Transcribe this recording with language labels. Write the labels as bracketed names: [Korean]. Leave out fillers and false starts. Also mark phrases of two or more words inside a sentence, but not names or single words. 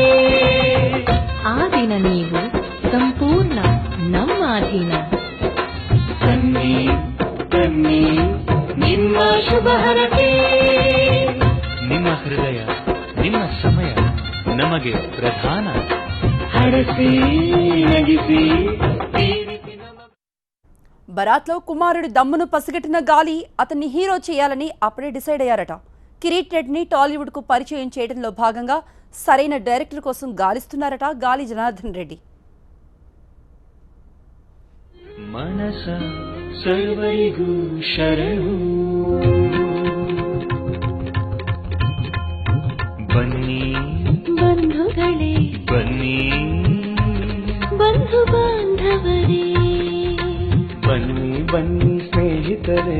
[Kannada] ಆ ದಿನ ನೀವು ಸಂಪೂರ್ಣ ನಮ್ಮ ಅಧೀನ. ಬನ್ನಿ ಬನ್ನಿ ನಿಮ್ಮ ಶುಭ ಹರಕೆ. ನಿಮ್ಮ ಹೃದಯ ನಿಮ್ಮ ಸಮಯ ನಮಗೆ ಪ್ರಧಾನ. ಹರಸಿ ನಗಿಸಿ [Telugu] బరాత్లో కుమారుడి దమ్మును పసిగట్టిన గాలి అతన్ని హీరో చేయాలని అప్పుడే డిసైడ్ అయ్యారట. కిరీట్ రెడ్డిని టాలీవుడ్ కు పరిచయం చేయడంలో భాగంగా సరైన డైరెక్టర్ కోసం గాలిస్తున్నారట గాలి జనార్దన్ రెడ్డి. [Kannada] మనస ಸರ್ವರಿಗೂ ಶರಣು. ಬನ್ನಿ ಬಂಧುಗಳೇ, ಬನ್ನಿ ಬಂಧು ಬಾಂಧವರೇ, ಬನ್ನಿ ಬನ್ನಿ ಸ್ನೇಹಿತರೇ,